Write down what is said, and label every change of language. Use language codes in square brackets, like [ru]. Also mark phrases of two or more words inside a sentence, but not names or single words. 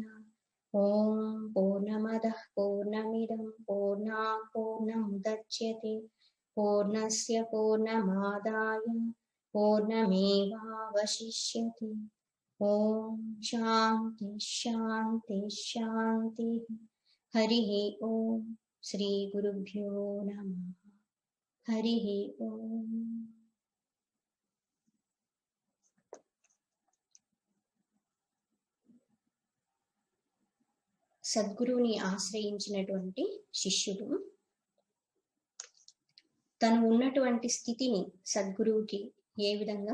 [sa] ओम पूर्णमदः पूर्णमिदं पूर्णात् पूर्णमुदच्यते पूर्णस्य पूर्णमादाय पूर्णमेवावशिष्यते. ओम शांति शांति शांति. हरिः ओम. श्री गुरुभ्यो नमः. हरिः ओम. [te] సద్గురువుని ఆశ్రయించినటువంటి శిష్యుడు తను ఉన్నటువంటి స్థితిని సద్గురువుకి ఏ విధంగా